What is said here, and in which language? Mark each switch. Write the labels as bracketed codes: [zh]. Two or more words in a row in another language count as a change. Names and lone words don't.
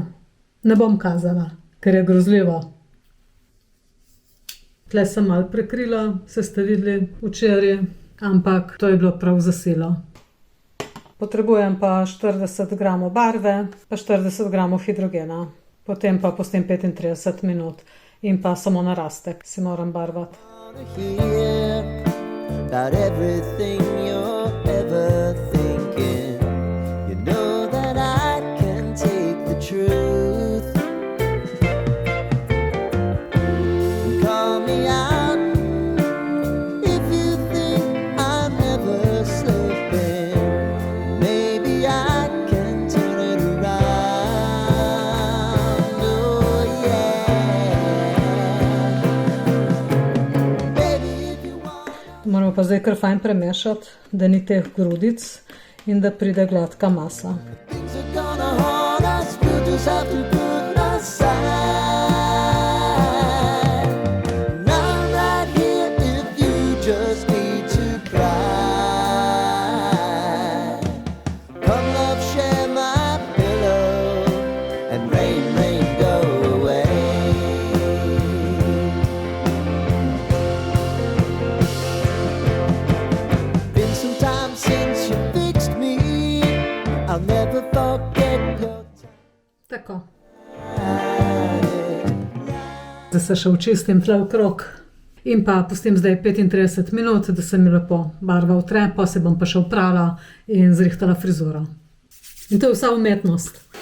[sl] Ne bom kazala, ker je grozljivo. Tle sem malo prekrila, se ste videli včeraj, ampak to je bilo prav za silo. Potrebujem pa 40 gramov barve, pa 40 gramov hidrogena. Potem pa pustim 35 minut in pa samo narastek si moram barvati. [en] Hear about everything you're ever thinking. You know that I can take the truth. Call me out if you think I'm never slipping. Maybe I can turn it around. Oh yeah. Baby, if you want. [sl] Moramo pa zdaj kar fajn premešati, da ni teh grudic in da pride gladka masa. [en] Things are gonna haunt us, we'll just have to put aside. And I'm right here if you just need to cry. Come love, share my pillow and rain, rain, go away. Been some time since you fixed me. I'll never forget your [sl] Tako. Zdaj se še očistim tle okrog in pa pustim zdaj 35 minut, da se mi lepo barva utre, pa se bom pa še oprala in zrihtala frizuro. In to je vsa umetnost.